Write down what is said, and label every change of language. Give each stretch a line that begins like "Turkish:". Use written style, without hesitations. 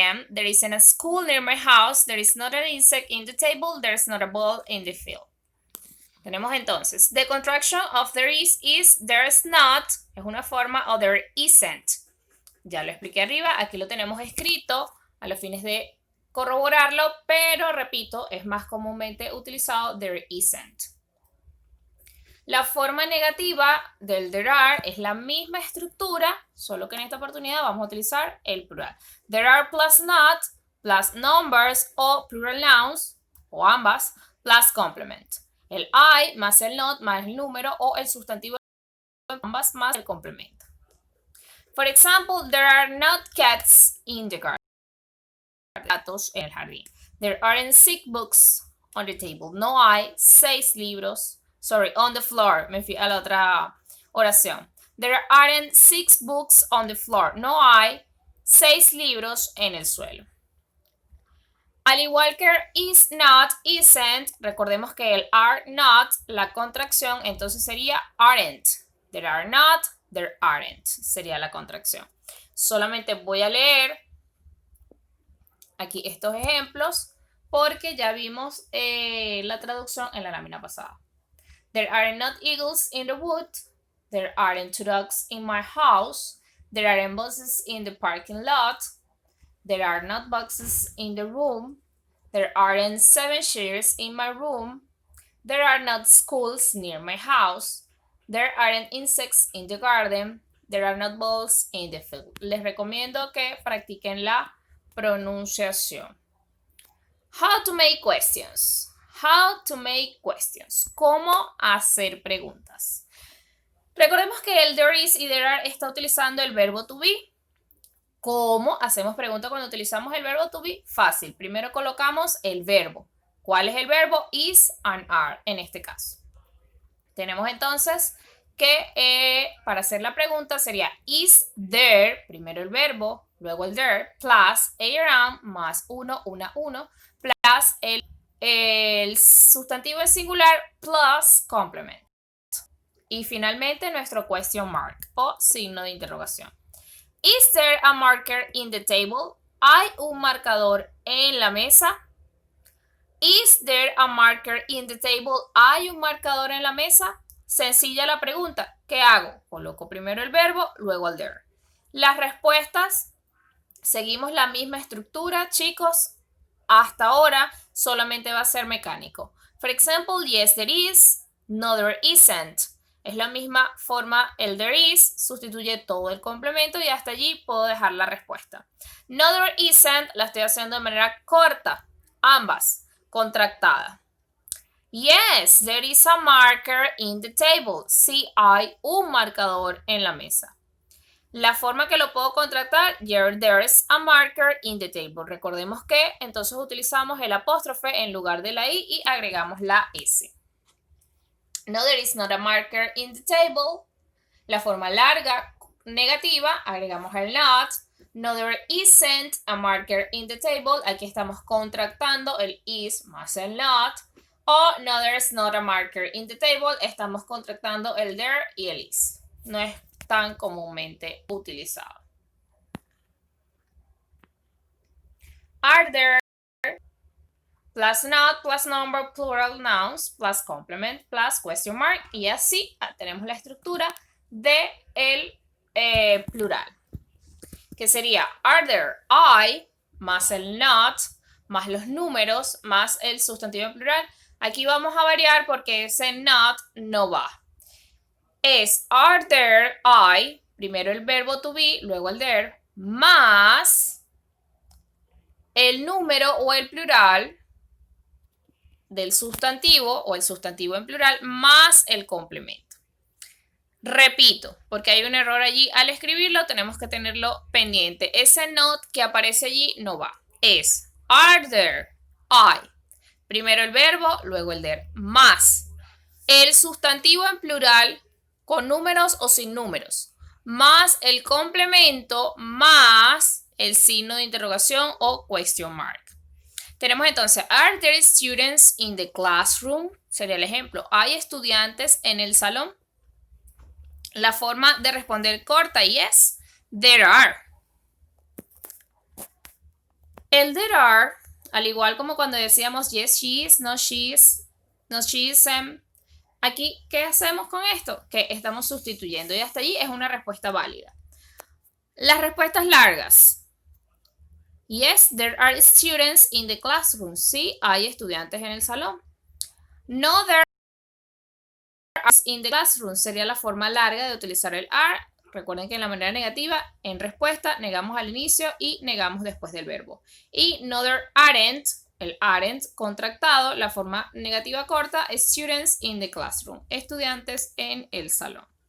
English: There isn't a school near my house. There is not an insect in the table. There's not a ball in the field.
Spanish: Tenemos entonces,
English: the contraction of there is there's not,
Spanish: es una forma o
English: there isn't.
Spanish: Ya lo expliqué arriba, aquí lo tenemos escrito a los fines de corroborarlo, pero repito, es más comúnmente utilizado
English: there isn't.
Spanish: La forma negativa del there are es la misma estructura, solo que en esta oportunidad vamos a utilizar el plural.
English: There are plus not, plus numbers o plural nouns, o ambas, plus complement.
Spanish: El I más el not más el número o el sustantivo ambas más el complemento.
English: For example, there are not cats in the garden.
Spanish: Gatos en el jardín.
English: There aren't 6 books on the table.
Spanish: No hay 6 libros.
English: On the floor.
Spanish: Me fui a la otra oración.
English: There aren't 6 books on the floor.
Spanish: No hay 6 libros en el suelo. Al igual que is not, isn't, recordemos que el are not, la contracción, entonces sería aren't.
English: There are not, there aren't,
Spanish: sería la contracción. Solamente voy a leer aquí estos ejemplos porque ya vimos la traducción en la lámina pasada.
English: There are not eagles in the wood. There aren't 2 dogs in my house. There aren't buses in the parking lot. There are not boxes in the room. There aren't 7 chairs in my room. There are not schools near my house. There aren't insects in the garden. There are not balls in the field.
Spanish: Les recomiendo que practiquen la pronunciación.
English: How to make questions. How to make questions.
Spanish: ¿Cómo hacer preguntas? Recordemos que el there is y there are está utilizando el verbo to be. ¿Cómo hacemos preguntas cuando utilizamos el verbo to be? Fácil. Primero colocamos el verbo. ¿Cuál es el verbo? Is and are en este caso. Tenemos entonces que para hacer la pregunta sería is there, primero el verbo, luego el there, plus around más 1, 1, 1, plus el sustantivo en singular,
English: plus complement.
Spanish: Y finalmente nuestro question mark o signo de interrogación.
English: Is there a marker in the table?
Spanish: ¿Hay un marcador en la mesa?
English: Is there a marker in the table?
Spanish: ¿Hay un marcador en la mesa? Sencilla la pregunta. ¿Qué hago? Coloco primero el verbo, luego el there. Las respuestas, seguimos la misma estructura, chicos. Hasta ahora solamente va a ser mecánico.
English: For example, yes, there is. No, there isn't.
Spanish: Es la misma forma, el there is sustituye todo el complemento y hasta allí puedo dejar la respuesta.
English: No, there isn't
Spanish: la estoy haciendo de manera corta, ambas, contractada.
English: Yes, there is a marker in the table.
Spanish: Sí hay un marcador en la mesa. La forma que lo puedo contractar,
English: there is a marker in the table.
Spanish: Recordemos que entonces utilizamos el apóstrofe en lugar de la i y agregamos la s.
English: No, there is not a marker in the table.
Spanish: La forma larga, negativa, agregamos el not.
English: No, there isn't a marker in the table.
Spanish: Aquí estamos contractando el is más el not.
English: O no, there's not a marker in the table.
Spanish: Estamos contractando el there y el is. No es tan comúnmente utilizado.
English: Are there plus not, plus number, plural nouns, plus complement, plus question mark.
Spanish: Y así tenemos la estructura de el plural. Que sería are there, I, más el not, más los números, más el sustantivo en plural. Aquí vamos a variar porque ese not no va. Es are there, I, primero el verbo to be, luego el there, más el número o el plural del sustantivo o el sustantivo en plural más el complemento. Repito, porque hay un error allí al escribirlo, tenemos que tenerlo pendiente. Ese not que aparece allí no va. Es are there, I, primero el verbo, luego el there, más el sustantivo en plural con números o sin números, más el complemento, más el signo de interrogación o question mark. Tenemos entonces,
English: are there students in the classroom?
Spanish: Sería el ejemplo. ¿Hay estudiantes en el salón? La forma de responder corta,
English: yes, there are.
Spanish: El there are, al igual como cuando decíamos
English: yes, she is, no she is, no she isn't.
Spanish: Aquí, ¿qué hacemos con esto? Que estamos sustituyendo y hasta allí es una respuesta válida. Las respuestas largas.
English: Yes, there are students in the classroom.
Spanish: Sí, hay estudiantes en el salón.
English: No, there are in the classroom.
Spanish: Sería la forma larga de utilizar el are. Recuerden que en la manera negativa, en respuesta, negamos al inicio y negamos después del verbo. Y
English: no, there aren't.
Spanish: El aren't contractado, la forma negativa corta es
English: students in the classroom,
Spanish: estudiantes en el salón.